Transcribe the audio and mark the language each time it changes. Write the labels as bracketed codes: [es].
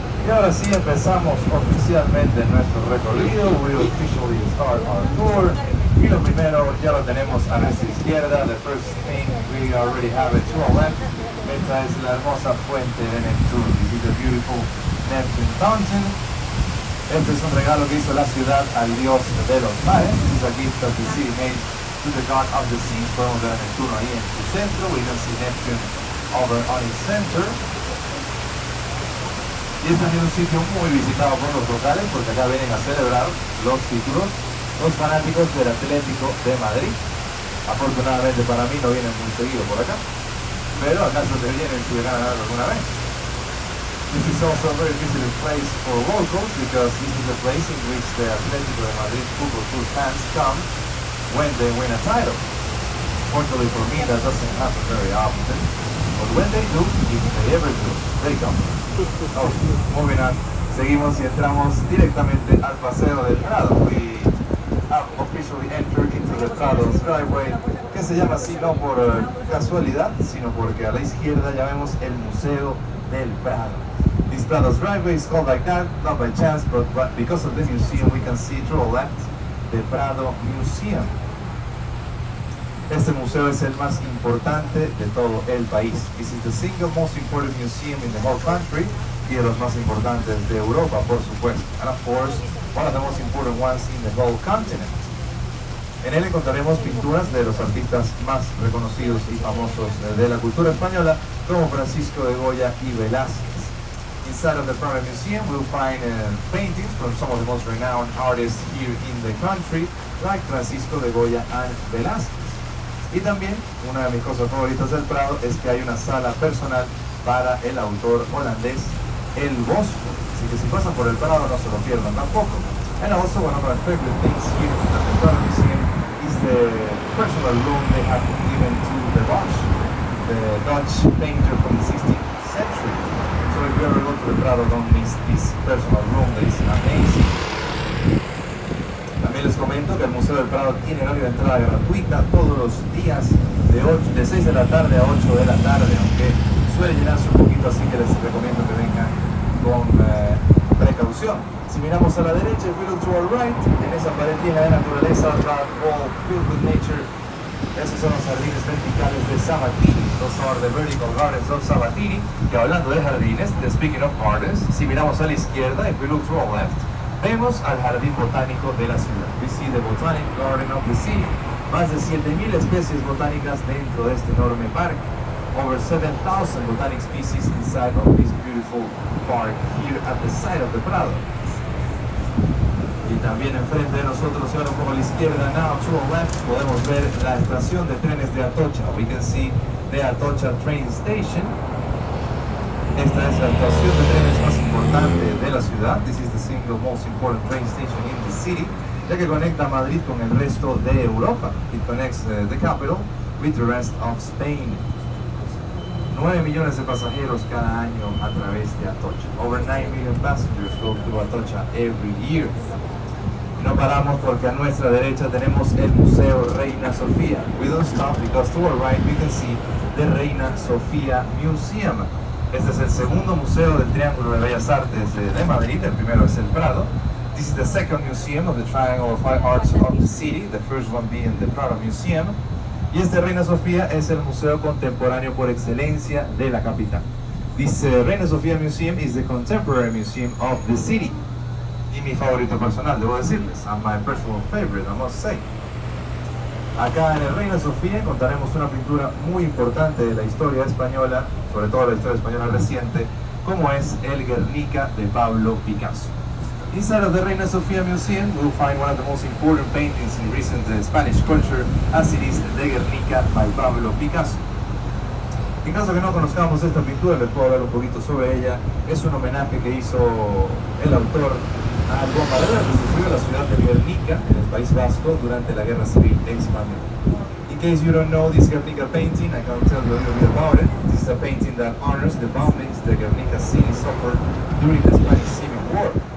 [es] ahora sí empezamos oficialmente nuestro recorrido. [en] We officially start our tour. [es] Y lo primero ya lo tenemos a nuestra izquierda. [en] The first thing we already have it to our left. [es] Esta es la hermosa fuente de Neptune. [en] This is the beautiful Neptune Fountain. [es] Este es un regalo que hizo la ciudad al dios de los mares. [en] This is a gift that the city made to the god of the sea. [es] Podemos ver a Neptuno ahí en su centro. [en] We can see Neptune over on its center. [es] Y es también un sitio muy visitado por los locales porque acá vienen a celebrar los títulos los fanáticos del Atlético de Madrid. Afortunadamente para mí no vienen muy seguido por acá, pero acaso te vienen si llegan a ganar alguna vez. [en] This is also a very visited place for locals because this is a place in which the Atlético de Madrid football club fans come when they win a title. Fortunately for me that doesn't happen very often, but when they do, if they ever do, they come. Oh, moving on. [es] Seguimos y entramos directamente al Paseo del Prado. [en] We have officially entered into the Prado's driveway, [es] que se llama así no por casualidad, sino porque a la izquierda ya vemos el Museo del Prado. [en] This Prado's driveway is called like that, not by chance, but because of the museum we can see to the left the Prado Museum. [es] Este museo es el más importante de todo el país. [en] This is the single most important museum in the whole country, [es] y de los más importantes de Europa, por supuesto. [en] And of course, one of the most important ones in the whole continent. [es] En él encontraremos pinturas de los artistas más reconocidos y famosos de la cultura española, como Francisco de Goya y Velázquez. [en] Inside of the Prado Museum, we'll find paintings from some of the most renowned artists here in the country, like Francisco de Goya and Velázquez. [es] Y también, una de mis cosas favoritas del Prado es que hay una sala personal para el autor holandés El Bosco. Así que si pasan por el Prado no se lo pierdan tampoco. [en] And also one of my favorite things here at the Prado Museum is the personal room they have given to the Bosch, the Dutch painter from the 16th century. So if you ever go to the Prado, don't miss this personal room that is amazing. [es] También les comento que el Museo del Prado tiene horario de entrada gratuita todos los días de 6 de la tarde a 8 de la tarde, aunque suele llenarse un poquito, así que les recomiendo que vengan con precaución. Si miramos a la derecha, [en] if we look to our right, [es] en esa pared llena de naturaleza, [en] all filled with nature, [es] esos son los jardines verticales de Sabatini. [en] Those are the vertical gardens of Sabatini. [es] Y hablando de jardines, [en] speaking of gardens, [es] si miramos a la izquierda, [en] if we look to our left, [es] vemos al jardín botánico de la ciudad. [en] We see the botanic garden of the city. [es] Más de 7,000 especies botánicas dentro de este enorme parque. [en] Over 7,000 botanic species inside of this beautiful park here at the side of the Prado. [es] Y también enfrente de nosotros, y ahora un poco a la izquierda, [en] now to the left, [es] podemos ver la estación de trenes de Atocha. [en] We can see the Atocha train station. [es] Esta es la estación de trenes más importante de la ciudad. [en] This is the single most important train station in the city, [es] ya que conecta a Madrid con el resto de Europa. [en] It connects the capital with the rest of Spain. [es] 9 millones de pasajeros cada año a través de Atocha. [en] Over 9 million passengers go through Atocha every year. [es] No paramos porque a nuestra derecha tenemos el Museo Reina Sofía. [en] We don't stop because to our right we can see the Reina Sofía Museum. [es] Este es el segundo museo del Triángulo de Bellas Artes de Madrid. El primero es el Prado. [en] This is the second museum of the Triangle of Fine Arts of the city, the first one being the Prado Museum. [es] Y este Reina Sofía es el museo contemporáneo por excelencia de la capital. [en] This Reina Sofía Museum is the contemporary museum of the city. [es] Y mi favorito personal, debo decirles, [en] and my personal favorite, I must say. [es] Acá en el Reina Sofía encontraremos una pintura muy importante de la historia española, sobre todo la historia española reciente, como es el Guernica de Pablo Picasso. [en] Inside of the Reina Sofía Museum, we'll find one of the most important paintings in recent Spanish culture, as it is the Guernica by Pablo Picasso. [es] En caso que no conozcamos esta pintura, les puedo hablar un poquito sobre ella. Es un homenaje que hizo el autor al bombardeo que sufrió la ciudad de Guernica, en el País Vasco, durante la Guerra Civil Española. [en] In case you don't know this Guernica painting, I can tell you a little bit about it. This is a painting that honors the bombings the Guernica city suffered during the Spanish Civil War.